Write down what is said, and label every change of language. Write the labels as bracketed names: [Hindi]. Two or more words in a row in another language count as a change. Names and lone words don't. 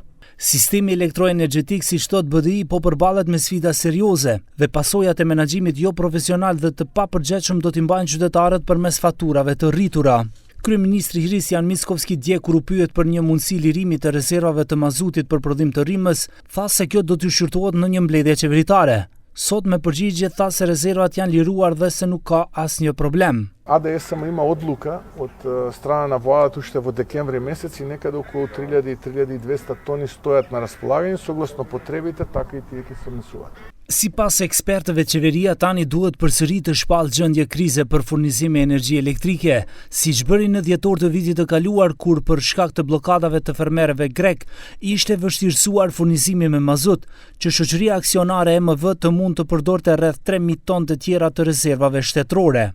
[Albanian] Sistemi elektroenergjetik, si thot BDI, po përballet me sfida serioze dhe pasojat e menaxhimit jo profesional dhe të papërgjegjshëm do t'i mbajnë qytetarët përmes faturave të rritura. Kryeministri Hristian Mickovski dje kur u pyet për një mundësi lirimi të rezervave të mazutit për prodhim të rrymës, tha se kjo do të shqyrtohet në një mbledhje qeveritare. Sot me përgjigje tha se rezervat janë liruar dhe se nuk ka asnjë problem. [Macedonian] АДСМ има одлука од страна на владата уште во декември месец и некаде околу 3.000-3.200 тони стојат на располагање согласно потребите, така и тие ќе се внесуваат. [Albanian] Sipas ekspertëve, qeveria tani duhet përsëri të shpallë gjendje krize për furnizim me energji elektrike, siç bëri në dhjetor të vitit të kaluar kur për shkak të bllokadave të fermerëve grek ishte vështirësuar furnizimi me mazut, që shoqëria aksionare EMV të mund të përdorte rreth 3.000 tonë të tjera të rezervave shtetërore.